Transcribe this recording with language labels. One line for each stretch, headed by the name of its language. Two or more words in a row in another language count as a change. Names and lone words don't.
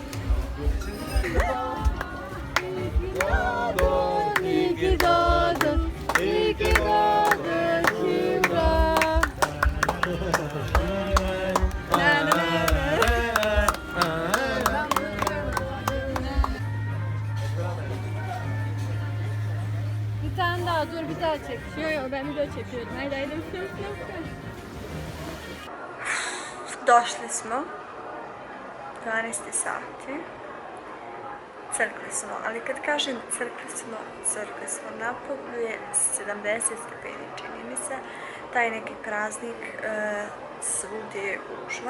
Turkish: İyi ki doğdun, iyi ki doğdun Kübra. Bir tane daha dur, bir daha çek. Yo ben video çekiyordum. Haydi.
Serbian: Došli smo. 12 sati. Crkli smo, ali kad kažem crkli smo, napolju je 70 stepeni, čini mi se. Taj neki praznik svugdje je gužva.